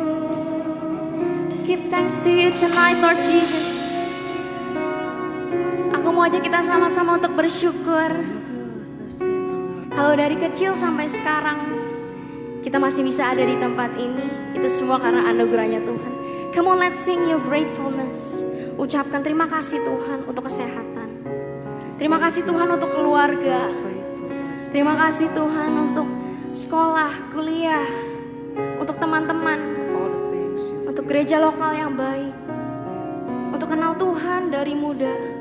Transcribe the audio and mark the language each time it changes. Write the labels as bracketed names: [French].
[English] to you tonight, Lord Jesus. [Indonesian] Aku mau ajak kita sama-sama untuk bersyukur. Kalau dari kecil sampai sekarang kita masih bisa ada di tempat ini, itu semua karena anugerahnya Tuhan. [English] Come on, let's sing your gratefulness. [Indonesian] Ucapkan terima kasih Tuhan untuk kesehatan. Terima kasih Tuhan untuk keluarga. Terima kasih Tuhan untuk sekolah, kuliah, untuk teman-teman, untuk gereja lokal yang baik, untuk kenal Tuhan dari muda.